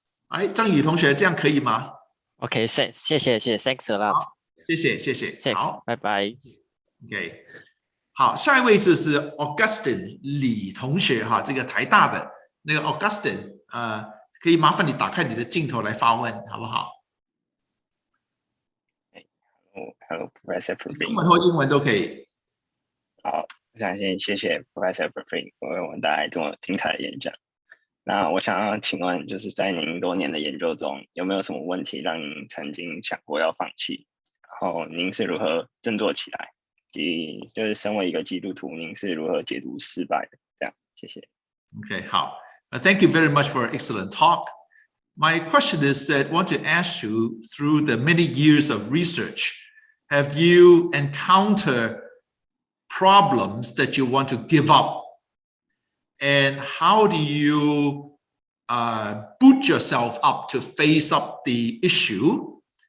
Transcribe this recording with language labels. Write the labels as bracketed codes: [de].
[zh] 哎，张宇同学，这样可以吗 [en] OK， [zh] 谢谢， [en] Thanks a lot。 [zh] 谢谢。好，拜拜。 OK， 好，下一位就是Augustine 李同学哈，这个台大的那个 Augustine，可以麻烦你打开你的镜头来发问，好不好？ [en] Hello, Professor [zh] 中 Praveen。文或英文都可以。好，我想先谢谢 Professor Praveen 为我们带来这么精彩的演讲。那我想要请问，就是在您多年的研究中，有没有什么问题让您曾经想过要放弃？然后您是如何振作起来？及就是身为一个基督徒，您是如何解读失败的？这样，谢谢。 Okay, 好。 [en] Thank you very much for an excellent talk. My question is that I want to ask you, through the many years of research, have you encountered problems that you want to give up? And how do you boot yourself up to face up the issue?